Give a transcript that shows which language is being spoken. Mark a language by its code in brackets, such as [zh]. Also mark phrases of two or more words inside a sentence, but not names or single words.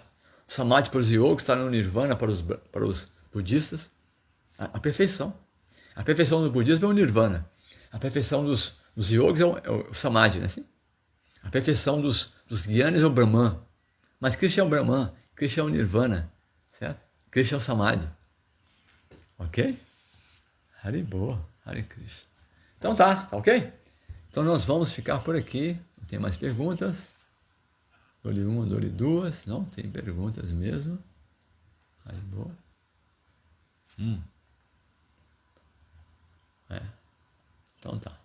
[pt] O Samadhi para os yogis está no Nirvana para os budistas. A perfeição. A perfeição do budismo é o Nirvana. A perfeição dos Os yogis é o samadhi, né? Assim? A perfeição dos gyanis é o Brahman. Mas Krishna é o Brahman, Krishna é o Nirvana, certo? Krishna é o samadhi. Ok? Haribo, Hare Krishna. Então tá ok? Então nós vamos ficar por aqui. Não tem mais perguntas. Dou-lhe uma, dou-lhe duas. Não tem perguntas mesmo. Haribo. Então tá.